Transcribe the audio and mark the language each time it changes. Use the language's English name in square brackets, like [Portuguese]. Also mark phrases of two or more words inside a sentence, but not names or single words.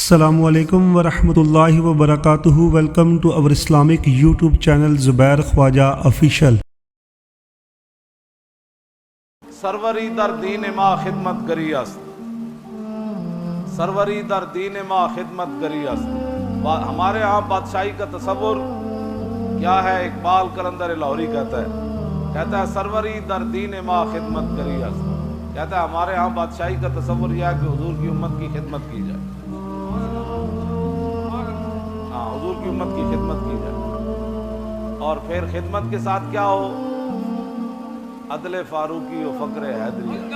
[Arabic] السلام علیکم ورحمۃ اللہ وبرکاتہ۔ [English] Welcome to our Islamic YouTube channel Zubair Khawaja Official. [Persian] سروری در دین ما خدمت گری است، سروری در دین ما خدمت گری است۔ [Urdu] ہمارے ہاں بادشاہی کا تصور کیا ہے؟ اقبال قلندر لاہوری کہتا ہے [Persian] سروری در دین ما خدمت گری است۔ [Urdu] کہتا ہے ہمارے ہاں بادشاہی کا تصور یہ ہے کہ حضور کی امت کی خدمت کی جائے، حضور کی امت کی خدمت کی جائے، اور پھر خدمت کے ساتھ کیا ہو؟ [Persian] عدل فاروقی و فقر حیدری۔